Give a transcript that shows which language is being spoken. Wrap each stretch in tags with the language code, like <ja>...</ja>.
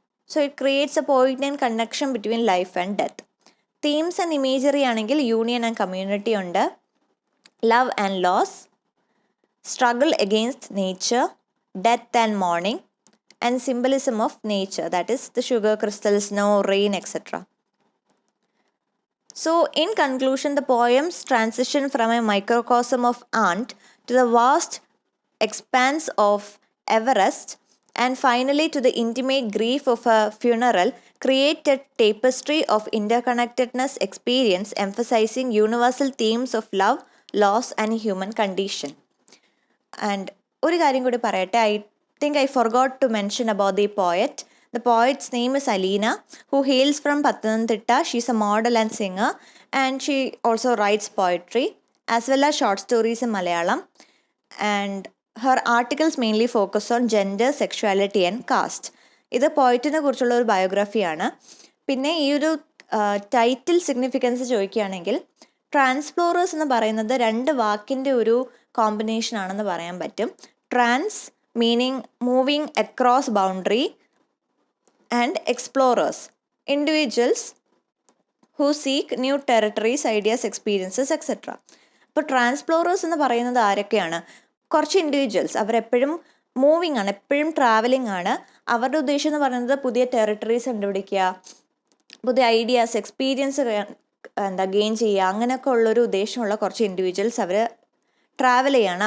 <en>So it creates a point and connection between life and death. Themes and imagery ആണെങ്കിൽ union and community ഉണ്ട്, love and loss, struggle against nature, death and mourning, and symbolism of nature, that is the sugar crystal, snow, rain, etcetera. So, in conclusion, the poems transition from a microcosm of ant to the vast expanse of Everest, and finally to the intimate grief of a funeral, create a tapestry of interconnectedness experience, emphasizing universal themes of love, loss, and human condition. And</en> <ml>ഒരു കാര്യം കൂടി പറയട്ടെ,</ml> <en>I think I forgot to mention about the poet. The poet's name is Alina, who hails from Pathanamthitta. She's a model and singer, and she also writes poetry as well as short stories in Malayalam. And her articles mainly focus on gender, sexuality and caste.</en> <ml>ഇത് പോയിറ്റിനെ കുറിച്ചുള്ള ഒരു ബയോഗ്രഫിയാണ്. പിന്നെ ഈ ഒരു title significance ചോദിക്കുകയാണെങ്കിൽ ട്രാൻസ്പ്ലോറേഴ്സ് എന്ന് പറയുന്നത് രണ്ട് വാക്കിൻ്റെ ഒരു കോമ്പിനേഷൻ ആണെന്ന് പറയാൻ പറ്റും.</ml> <en>Trans meaning moving across boundary, and explorers, individuals who seek new territories, ideas, experiences, etc.</en> <ml>അപ്പോൾ ട്രാൻസ്പ്ലോറേഴ്സ് എന്ന് പറയുന്നത് ആരൊക്കെയാണ്? കുറച്ച് ഇൻഡിവിജ്വൽസ്, അവരെപ്പോഴും മൂവിങ് ആണ്, എപ്പോഴും ട്രാവലിംഗ് ആണ്. അവരുടെ ഉദ്ദേശം എന്ന് പറയുന്നത് പുതിയ ടെറിട്ടറീസ് കണ്ടുപിടിക്കുക, പുതിയ ഐഡിയാസ്, എക്സ്പീരിയൻസ് ഗെയിൻ ചെയ്യുക, അങ്ങനെയൊക്കെ ഉള്ളൊരു ഉദ്ദേശമുള്ള കുറച്ച് ഇൻഡിവിജ്വൽസ് അവർ ട്രാവൽ ചെയ്യാണ്.</ml>